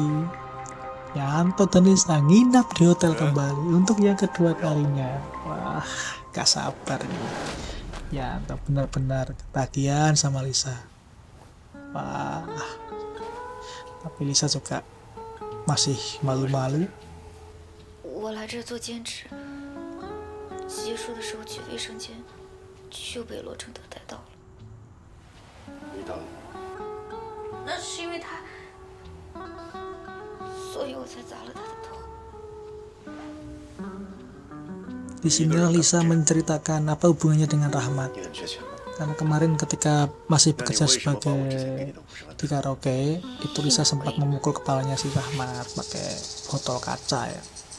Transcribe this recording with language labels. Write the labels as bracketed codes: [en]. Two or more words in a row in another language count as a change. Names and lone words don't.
[id] Yanto dan Lisa nginap di hotel kembali untuk yang kedua kalinya. Wah, gak sabar nih. Yanto benar-benar ketagihan sama Lisa. Wah, tapi Lisa juga masih malu-malu. [zh] 我来这做兼职，结束的时候去卫生间。就被罗正德带到了。你打了？那是因为他，所以我才砸了他的头。 [id] Di sini Lisa menceritakan apa hubungannya dengan Rahmat. Karena kemarin ketika masih bekerja sebagai di karaoke, itu Lisa sempat memukul kepalanya si Rahmat pakai botol kaca ya.